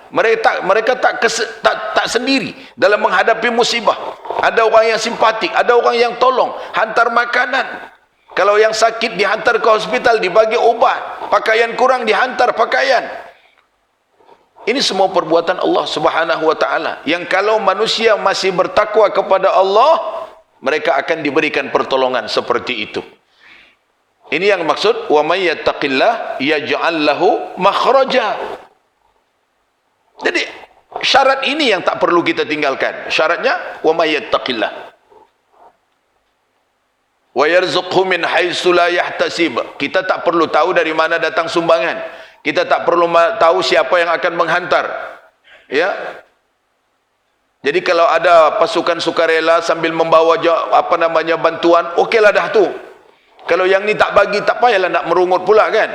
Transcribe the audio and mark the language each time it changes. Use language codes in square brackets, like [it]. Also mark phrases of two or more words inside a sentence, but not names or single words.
[ms] Mereka tak sendiri dalam menghadapi musibah. Ada orang yang simpatik, ada orang yang tolong, hantar makanan. Kalau yang sakit dihantar ke hospital, dibagi obat. Pakaian kurang, dihantar pakaian. Ini semua perbuatan Allah [ar] سبحانه وتعالى, [ms] yang kalau manusia masih bertakwa kepada Allah, mereka akan diberikan pertolongan seperti itu. Ini yang maksud [ar] ومن يتق الله يجعل له مخرجا. [ms] Jadi syarat ini yang tak perlu kita tinggalkan. Syaratnya [ar] ومن يتق الله ويرزقه من حيث لا يحتسب. [ms] Kita tak perlu tahu dari mana datang sumbangan. Kita tak perlu tahu siapa yang akan menghantar. Ya. Jadi kalau ada pasukan sukarela sambil membawa bantuan, okeylah dah tu. Kalau yang ni tak bagi, tak payahlah nak merungut pula kan.